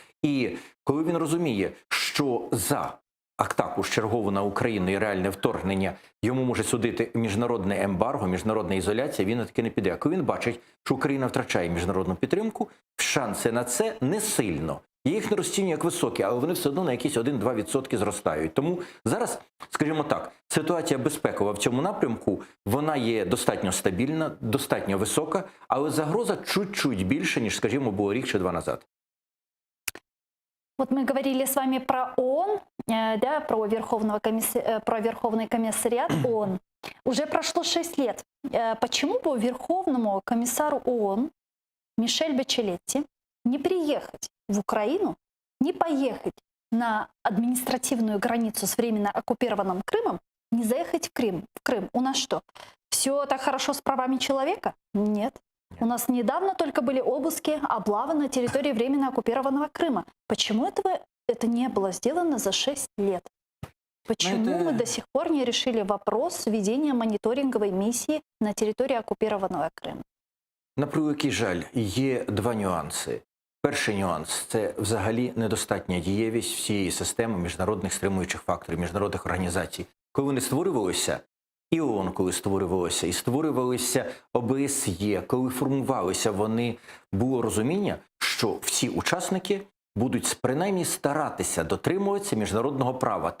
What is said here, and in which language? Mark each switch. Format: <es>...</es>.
<uk>І коли він розуміє, що за атаку чергову на Україну і реальне вторгнення йому може судити міжнародне ембарго, міжнародна ізоляція, він на таки не піде. А коли він бачить, що Україна втрачає міжнародну підтримку, шанси на це не сильно. Я їх не розцінюю як високі, але вони все одно на якісь 1-2% зростають. Тому зараз, скажімо так, ситуація безпекова в цьому напрямку, вона є достатньо стабільна, достатньо висока, але загроза чуть-чуть більше, ніж, скажімо, було рік чи два назад.</uk> <ru>Вот мы говорили с вами про ООН, да, про Верховный комиссариат ООН. Уже прошло 6 лет. Почему бы Верховному комиссару ООН Мишель Бачелетти не приехать в Украину, не поехать на административную границу с временно оккупированным Крымом, не заехать в Крым? В Крым. У нас что, все так хорошо с правами человека? Нет. У нас недавно только были обыски, облавы на территории временно оккупированного Крыма. Почему это не было сделано за 6 лет? Почему мы до сих пор не решили вопрос введения мониторинговой миссии на территории оккупированного Крыма?</ru> <uk>На превеликий жаль, є два нюанси. Перший нюанс – це взагалі недостатня дієвість всієї системи міжнародних стримуючих факторів, міжнародних організацій. Коли вони створювалися, і ООН, коли створювалося, і створювалися ОБСЄ, коли формувалися вони, було розуміння, що всі учасники будуть принаймні старатися дотримуватися міжнародного права.</uk>